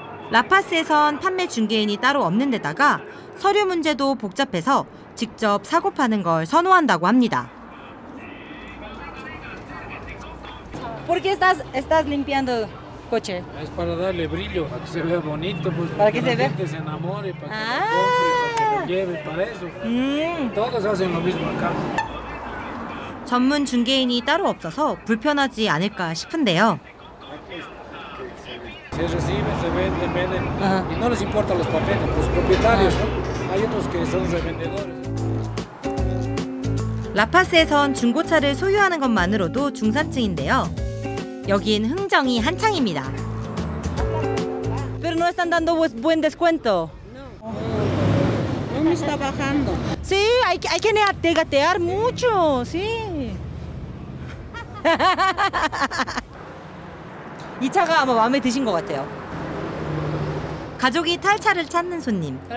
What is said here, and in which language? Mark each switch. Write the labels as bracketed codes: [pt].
[ko] 라파스에선 판매 중개인이 따로 없는 데다가 서류 문제도 복잡해서 직접 사고 파는 걸 선호한다고 합니다. [es] ¿Por qué estás limpiando coche? Es para darle brillo, para que se vea bonito, pues, Para que la se vea. gente se enamore, para que lo compre, para que lo lleve, para eso. Todos hacen lo mismo acá. [ko] 전문 중개인이 따로 없어서 불편하지 않을까 싶은데요. [es] Se reciben, se venden, venden, y no les importan los papeles, los propietarios, ¿no? Hay otros que son revendedores. [ko] 라파스에선 중고차를 소유하는 것만으로도 중산층인데요. 여긴 흥정이 한창입니다. [es] Pero no están dando buen descuento. ¿Dónde está bajando? Sí, hay que gatear mucho, sí. [ko] 이 차가 아마 마음에 드신 것 같아요. 가족이 탈 차를 찾는 손님.